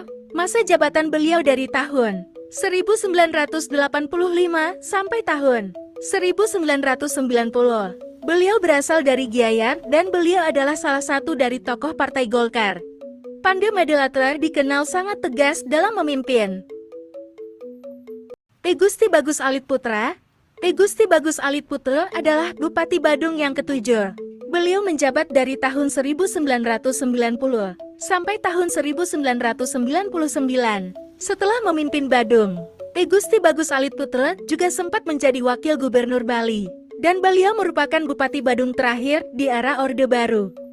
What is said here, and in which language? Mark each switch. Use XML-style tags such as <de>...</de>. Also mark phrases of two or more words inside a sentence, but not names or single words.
<id>Masa jabatan beliau dari tahun 1985 sampai tahun 1990. Beliau berasal dari Gianyar dan beliau adalah salah satu dari tokoh Partai Golkar. Pande Madelatra dikenal sangat tegas dalam memimpin. I Gusti Bagus Alit Putra. I Gusti Bagus Alit Putra adalah Bupati Badung yang ketujuh. Beliau menjabat dari tahun 1990 sampai tahun 1999. Setelah memimpin Badung, I Gusti Bagus Alit Putra juga sempat menjadi Wakil Gubernur Bali. Dan beliau merupakan Bupati Badung terakhir di era Orde Baru.</id>